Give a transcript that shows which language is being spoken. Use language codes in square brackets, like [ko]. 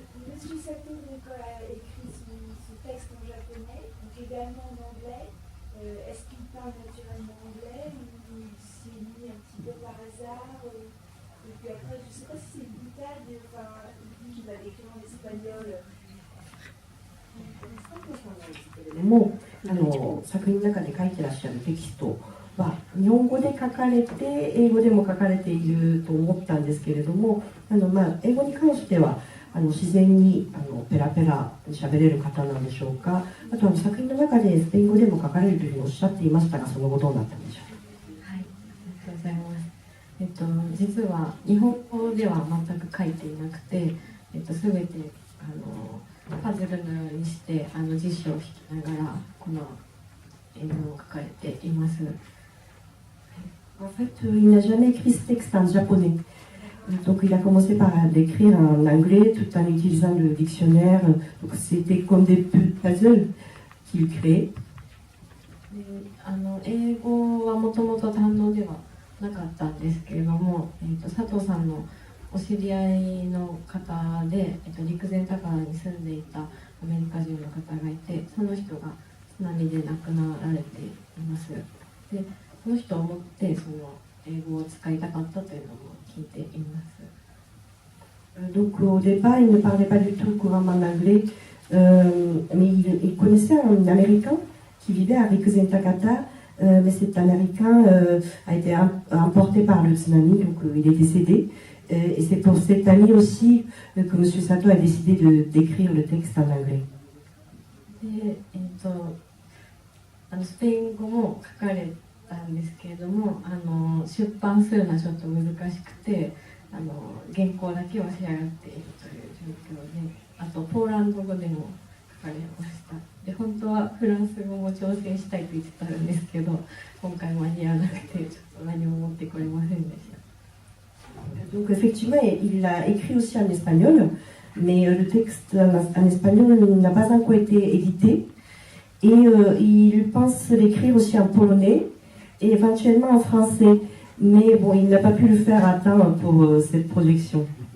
[fr] Monsieur Sato a écrit son texte en japonais, donc également en anglais. Est-ce qu'il parle naturellement anglais ou s'il est mis un petit peu par hasard et puis après, je ne sais pas si c'est une boutade, enfin, il dit qu'il va l'écrire en espagnol. [ja] も作品の中で書いてらっしゃるテキストは日本語で書かれて英語でも書かれていると思ったんですけれども、英語に関しては自然にペラペラ喋れる方なんでしょうか。あと作品の中でスペイン語でも書かれるというふうにおっしゃっていましたが、その後どうなったんでしょうか。はい、ありがとうございます。実は日本語では全く書いていなくて、全てパズルのようにして辞書を引きながらこの絵を描かれています。 [fr] En fait, il n'a jamais écrit ce texte en japonais. Donc il a commencé par l'écrire en anglais tout en utilisant le dictionnaire. Donc c'était comme des puzzles qu'il créait. [ja] 英語はもともと堪能ではなかったんですけれども、佐藤さんのお知り合いの方で、陸前高田に住んでいたアメリカ人の方がいて、その人が津波で亡くなられています。で、その人を思ってその英語を使いたかったというのも聞いています。 [fr] Donc au départ, il ne parlait pas du tout couramment anglais, mais il connaissait un Américain qui vivait à Rikuzen-Takata, mais cet Américain a été emporté par le tsunami, donc il est décédé. Et c'est pour cette année aussi que M. Sato a décidé d'écrire le texte en anglais. [ja] で、スペイン語も書かれたんですけれども、出版するのはちょっと難しくて、原稿だけは仕上がっているという状況で、あとポーランド語でも書かれました。で、本当はフランス語も挑戦したいと言ってたんですけど、今回間に合わなくてちょっと何も持ってこれませんでした。 [fr] Donc effectivement, il l'a écrit aussi en espagnol, mais le texte en espagnol n'a pas encore été édité. Et il pense l'écrire aussi en polonais et éventuellement en français. Mais bon, il n'a pas pu le faire à temps pour cette projection.